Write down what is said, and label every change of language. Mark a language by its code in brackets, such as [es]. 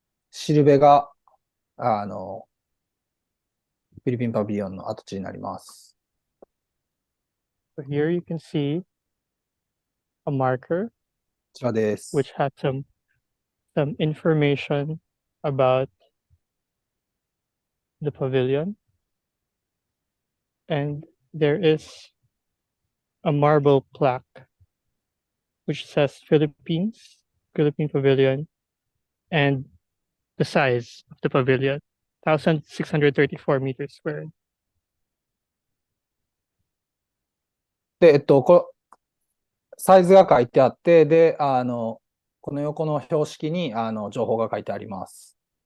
[ja] しるべが、フィリピンパビリオンの跡地になります。 [en] So here you can see a marker [ja] こちらです。 [en] which had some information about the pavilion. And there is a marble plaque which says Philippine Pavilion, and the size of the pavilion, 1,634 meters squared. [ja] で、サイズが書いてあって、で、この横の標識に、情報が書いてあります。